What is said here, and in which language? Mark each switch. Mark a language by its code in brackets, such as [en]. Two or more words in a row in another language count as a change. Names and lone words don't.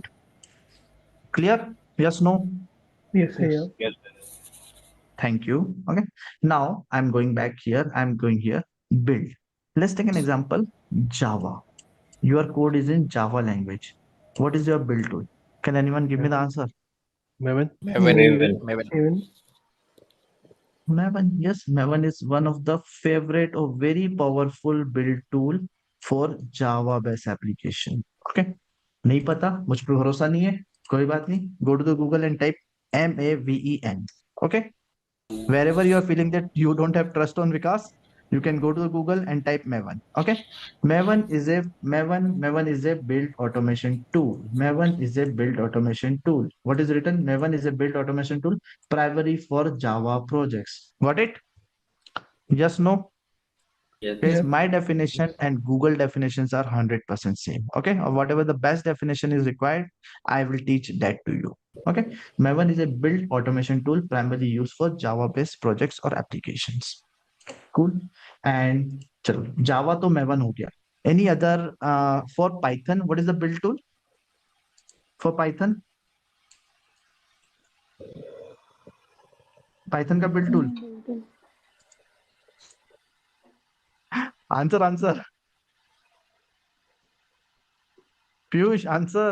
[en] Clear? Yes, no? Yes, yeah. Yes. Thank you. Okay. Now I'm going back here. I'm going here. Build. Let's take an example. Java. Your code is in Java language. What is your build tool? Can anyone give me the answer? Maven. Maven. Maven. Maven. Maven. Maven, yes, Maven is one of the favorite or very powerful build tool for Java based application. [hi] Okay, नहीं पता, मुझ पे भरोसा नहीं है, कोई बात नहीं. [en] Go to the Google and type Maven. Okay, wherever you are feeling that you don't have trust on Vikas, You can go to Google and type Maven. Okay. Maven is a build automation tool. Maven is a build automation tool. What is written? Maven is a build automation tool primarily for Java projects. Got it? Yes, no? Yes. Guys, Yep. my definition and Google definitions are 100% same. Okay. Or whatever the best definition is required, I will teach that to you. Okay. Maven is a build automation tool primarily used for Java-based projects or applications. Cool. And [hi] चलो Java तो Maven हो गया. [en] Any other for Python? What is the build tool for Python? Python का build tool. Answer. Piyush, answer.